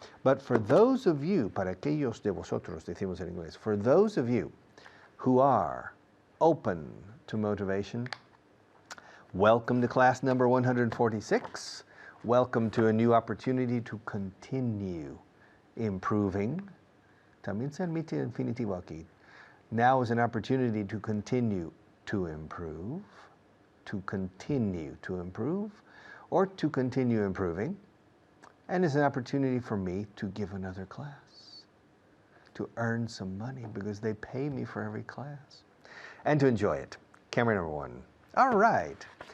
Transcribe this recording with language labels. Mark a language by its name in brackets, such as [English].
[English] But for those of you, [Spanish] para aquellos de vosotros, decimos en inglés, [English] for those of you who are open to motivation, welcome to class number 146. Welcome to a new opportunity to continue improving. [Spanish] También se admite el infinitivo aquí. [English] Now is an opportunity to continue to improve, to continue to improve, or to continue improving. And it's an opportunity for me to give another class, to earn some money because they pay me for every class, and to enjoy it. Camera number one. All right.